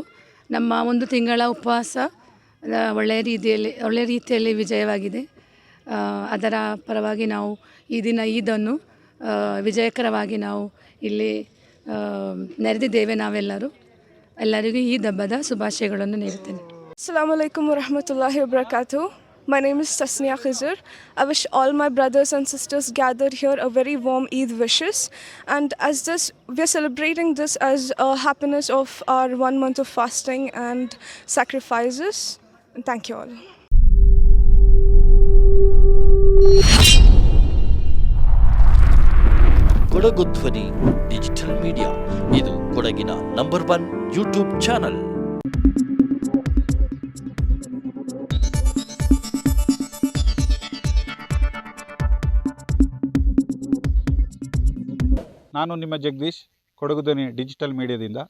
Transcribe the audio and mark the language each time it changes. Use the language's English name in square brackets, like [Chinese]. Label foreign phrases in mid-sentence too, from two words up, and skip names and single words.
[Kannada] ನಮ್ಮ ಒಂದು ತಿಂಗಳ ಉಪವಾಸ ಒಳ್ಳೆಯ ರೀತಿಯಲ್ಲಿ ವಿಜಯವಾಗಿದೆ. ಅದರ ಪರವಾಗಿ ನಾವು ಈ ದಿನ ಈದನ್ನು ವಿಜಯಕರವಾಗಿ ನಾವು ಇಲ್ಲಿ ನೆರೆದಿದ್ದೇವೆ. ಎಲ್ಲರಿಗೂ ಈದ್ ಹಬ್ಬದ ಶುಭಾಶಯಗಳನ್ನು ನೀಡುತ್ತೇನೆ. [Arabic] السلام عليكم ورحمة الله وبركاته. [English] My name is Tasniya Khizr. I wish all my brothers and sisters gathered here a very warm Eid wishes. And as this, we are celebrating this as a happiness of our 1 month of fasting and sacrifices. And thank you all. [Kannada] ಕೊಡಗು ಧ್ವನಿ ಡಿಜಿಟಲ್ ಮೀಡಿಯಾ, ಇದು ಕೊಡಗಿನ ನಂಬರ್ 1 ಯೂಟ್ಯೂಬ್ ಚಾನಲ್. ನಾನು ನಿಮ್ಮ ಜಗದೀಶ್, ಕೊಡಗು ಧ್ವನಿ ಡಿಜಿಟಲ್ ಮೀಡಿಯಾದಿಂದ.